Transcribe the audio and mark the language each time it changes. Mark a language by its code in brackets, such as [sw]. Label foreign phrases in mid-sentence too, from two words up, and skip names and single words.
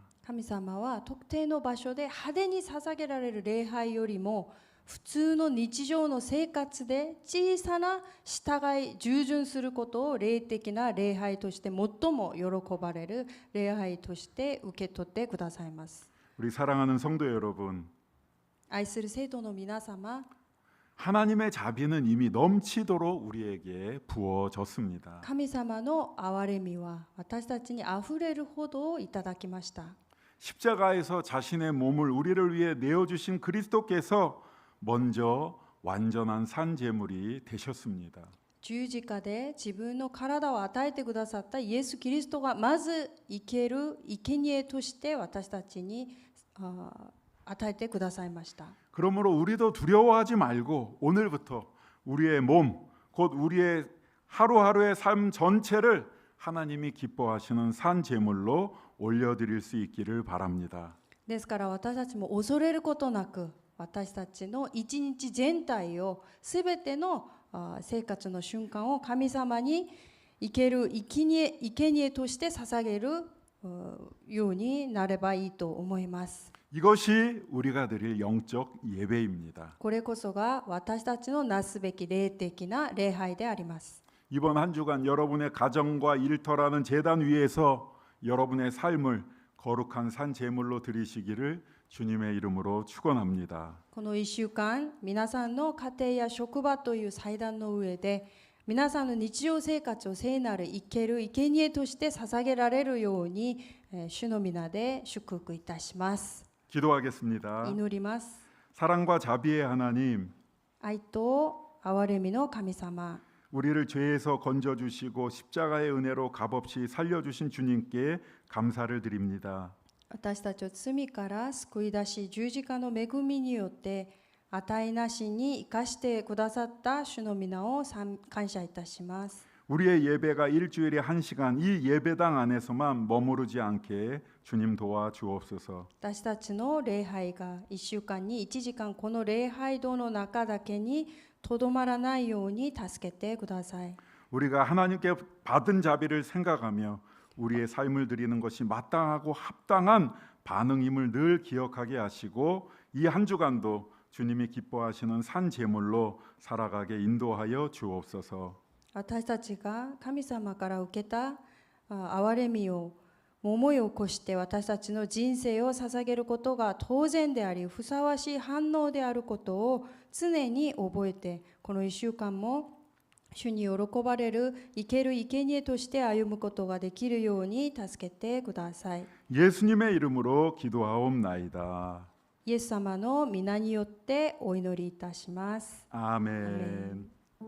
[ja] 神様は特定の場所で派手に捧げられる礼拝よりも普通の日常の生活で小さな従い従順することを霊的な礼拝として最も喜ばれる礼拝として受け取ってくださいます。 [ko] 우리 사랑하는 성도 여러분, [ja] 愛する生徒の皆様、 [ko] 하나님의 자비는 이미 넘치도록 우리에게 부어졌습니다. [ja] 神様の憐れみは私たちにあふれるほどいただきました。 [ko] 십자가에서 자신의 몸을 우리를 위해 내어주신 그리스도께서 먼저 완전한 산 제물이 되셨습니다. [ja] 十字架で自分の体を与えてくださったイエス・キリストがまず生ける生贄として私たちに与えてくださいました。 [ko] 그러므로 우리도 두려워하지 말고 오늘부터 우리의 몸, 곧 우리의 하루하루의 삶 전체를 하나님이 기뻐하시는 산 제물로 올려드릴 수 있기를 바랍니다. [ja] ですから私たちも恐れることなく私たちの一日全体をすべての生活の瞬間を神様に生ける生贄として捧げるようになればいいと思います。 [ko] 이것이 우리가 드릴 영적 예배입니다. [ja] これこそが私たちのなすべき霊的な礼拝であります。 [ko] 이번 한 주간 여러분의 가정과 일터라는 제단 위에서 여러분의 삶을 거룩한 산 제물로 드리시기를 주님의 이름으로 축원합니다. [ja] この1週間、皆さんの家庭や職場という祭壇の上で、皆さんの日常生活を聖なる生ける生贄として捧げられるように、主の皆で祝福いたします。 [ko] 기도하겠습니다. [ja] 祈ります。 [ko] 사랑과 자비의 하나님, [ja] 愛と憐れみの神様、 [ko] 우리를 죄에서 건져주시고 십자가의 은혜로 값없이 살려주신 주님께 감사를 드립니다. [ja] 私たちを罪から救い出し、十字架の恵みによって値なしに生かしてくださった主の皆を感謝いたします。 [ko] 우리의 예배가 일주일에 1시간 이 예배당 안에서만 머무르지 않게 주님 도와 주옵소서. [ja] 私たちの礼拝が1週間に1時間この礼拝堂の中だけにとどまらないように助けてください。 [ko] 우리가 하나님께 받은 자비를 생각하며 우리의 삶을 드리는 것이 마땅하고 합당한 반응임을 늘 기억하게 하시고 이 한 주간도 주님이 기뻐하시는 산 제물로 살아가게 인도하여 주옵소서. [ja] 私たちが神様から受けた憐れみを思い起こして私たちの人生を捧げることが当然でありふさわしい反応であることを常に覚えてこの1週間も主に喜ばれる生ける生贄として歩むことができるように助けてください。 [ko] 예수님의 이름으로 기도하옵나이다. [ja] イエス様の皆によってお祈りいたします。 [ko] 아멘.